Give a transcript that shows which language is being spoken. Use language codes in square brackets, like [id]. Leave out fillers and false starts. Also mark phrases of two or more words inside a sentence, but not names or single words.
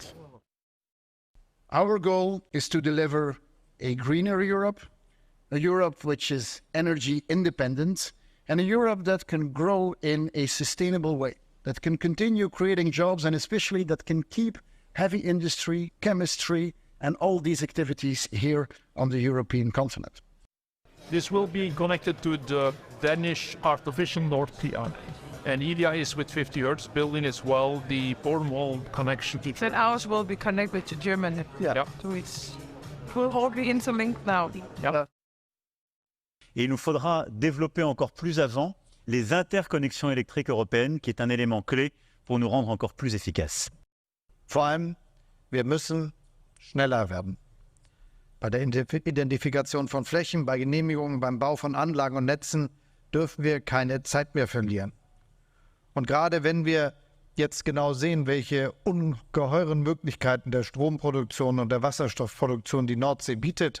[en] Our goal is to deliver a greener Europe, a Europe which is energy independent, and a Europe that can grow in a sustainable way, that can continue creating jobs, and especially that can keep heavy industry, chemistry, and all these activities here on the European continent. This will be connected to the Danish artificial North Sea island. And Elia is with 50 Hertz building as well the Cornwall connection. Then ours will be connected to Germany. Yeah. So it will all be interlinked now. Yeah. [fr] Et il nous faudra développer encore plus avant les interconnexions électriques européennes, qui est un élément clé pour nous rendre encore plus efficaces. [de] Vor allem, wir müssen schneller werden. Bei der Identifikation von Flächen, bei Genehmigungen, beim Bau von Anlagen und Netzen dürfen wir keine Zeit mehr verlieren. Und gerade wenn wir jetzt genau sehen, welche ungeheuren Möglichkeiten der Stromproduktion und der Wasserstoffproduktion die Nordsee bietet,